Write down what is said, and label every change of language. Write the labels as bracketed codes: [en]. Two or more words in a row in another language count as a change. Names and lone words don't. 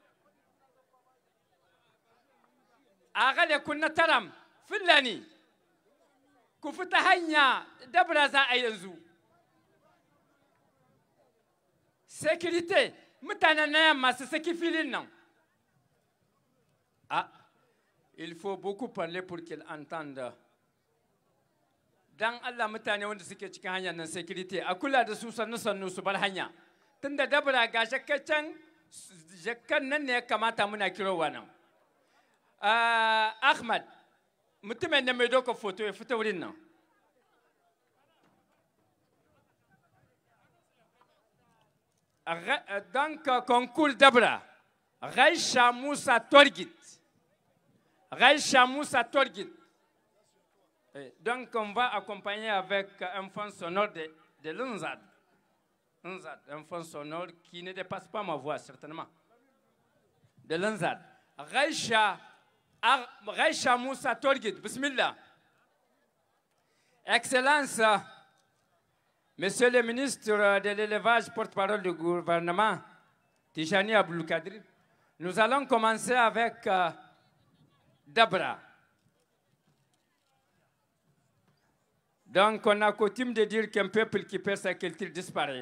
[ha] A gale kun na taram, Fulani, ku fita hanya dabra za a yanzu. Sécurité, mutanen na yamma su saki filin nan. [fr] Ah, il faut beaucoup parler pour qu'ils entendent. [ha] Dan Allah mutane wanda suke cikin hanyar nan security a kula da su sannu su bar hanya. Tunda dabra ga jakkan nan ne ya kamata muna kirowa nan. Ahmad, mutumin da mai doka foto ya fita wurin nan. [fr] Donc, concours dabra. Raïcha Moussa Torgit. Raïcha Moussa Torgit. Donc, on va accompagner avec un fond sonore de l'Unzad. Un fond sonore qui ne dépasse pas ma voix, certainement. De l'Unzad. Raïcha Moussa Torgit. Bismillah. Excellence, Monsieur le ministre de l'élevage, porte-parole du gouvernement, Tijani Abouloukadri, nous allons commencer avec Dabra. Donc, on a coutume de dire qu'un peuple qui perd sa culture disparaît.